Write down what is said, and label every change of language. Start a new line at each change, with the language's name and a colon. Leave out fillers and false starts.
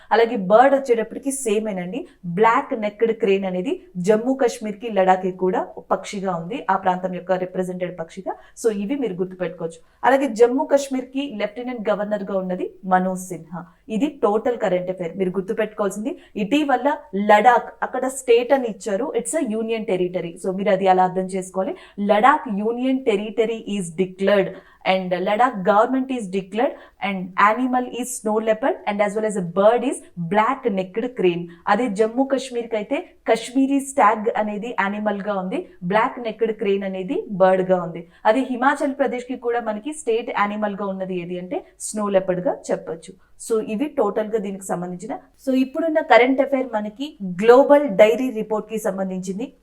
Telugu: అలాగే బర్డ్ వచ్చేటప్పటికి సేమ్ ఏనండి, బ్లాక్ నెక్డ్ క్రేన్ అనేది జమ్మూ కాశ్మీర్ కి లడాక్ కి కూడా పక్షిగా ఉంది, ఆ ప్రాంతం యొక్క రిప్రజెంటెడ్ పక్షిగా. సో ఇవి మీరు గుర్తుపెట్టుకోవచ్చు. అలాగే జమ్మూ కాశ్మీర్ కి లెఫ్టినెంట్ గవర్నర్ గా ఉన్నది మనోజ్ సిన్హా. ఇది టోటల్ కరెంట్ అఫైర్. మీరు గుర్తుపెట్టుకోవాల్సింది ఇటీవల లడాక్ అక్కడ స్టేట్ అని ఇచ్చారు,
English: It's a union territory.
Telugu: So మీరు అది అలా అర్థం చేసుకోవాలి.
English: Ladakh union territory is declared and Ladakh government is declared and animal is snow leopard and as well as a bird is black necked crane.
Telugu: అదే జమ్మూ కాశ్మీర్ కి అయితే కశ్మీరీ స్టాగ్ అనేది యానిమల్ గా ఉంది, బ్లాక్ నెక్డ్ క్రేన్ అనేది బర్డ్ గా ఉంది. అదే హిమాచల్ ప్రదేశ్ కి కూడా మనకి స్టేట్ యానిమల్ గా ఉన్నది ఏది అంటే స్నో లెపర్డ్ గా చెప్పొచ్చు. సో ఇవి టోటల్ గా దీనికి సంబంధించిన. సో ఇప్పుడున్న కరెంట్ అఫైర్ మనకి గ్లోబల్ డైరీ రిపోర్ట్ కి సంబంధించింది.